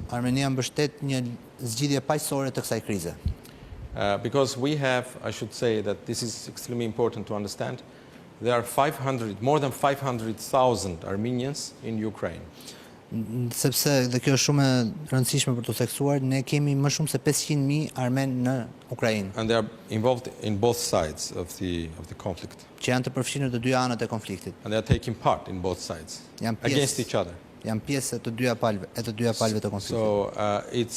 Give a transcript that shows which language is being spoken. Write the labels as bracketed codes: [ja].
[sq] Armenia mbështet një zgjidhje paqësore të kësaj krize. [en] Because we have, I should say that this is extremely important to understand, there are more than 500,000 Armenians in Ukraine. [sq] Sepse dhe kjo është shumë e rëndësishme për të theksuar, ne kemi më shumë se 500,000 armen në Ukrainë. [en] And they are involved in both sides of the conflict. [sq] Që janë të përfshirë në të dy anët e konfliktit. [en] And they are taking part in both sides against each other. [sq] Janë pjesë e të dyja palëve të konfliktit.